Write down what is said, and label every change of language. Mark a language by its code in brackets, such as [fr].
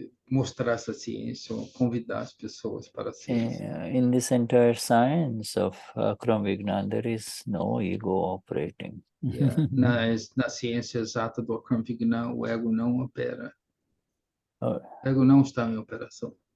[pt] mostrar essa ciência, ou convidar as pessoas para a ciência. [en] In this entire science of Akram Vignan, there is no ego operating. [pt] Na ciência exata do Akram Vignan, o ego não opera. Oh. O ego não está em operação.